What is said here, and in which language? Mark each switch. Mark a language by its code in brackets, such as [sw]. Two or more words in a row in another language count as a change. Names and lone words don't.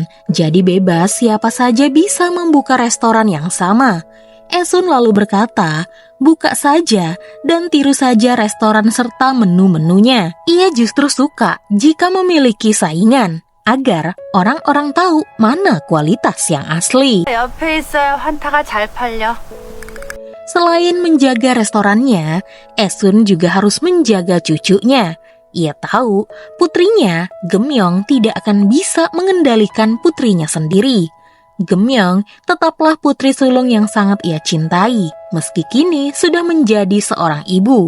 [id] Jadi bebas siapa saja bisa membuka restoran yang sama. Esun lalu berkata, buka saja dan tiru saja restoran serta menu-menunya. Ia justru suka jika memiliki saingan, agar orang-orang tahu mana kualitas yang asli. [ko] 옆에 있어요. 환타가 잘 팔려. [id] Selain menjaga restorannya, Esun juga harus menjaga cucunya. Ia tahu putrinya, Geumyeong, tidak akan bisa mengendalikan putrinya sendiri. Gemyong tetaplah putri sulung yang sangat ia cintai, meski kini sudah menjadi seorang ibu.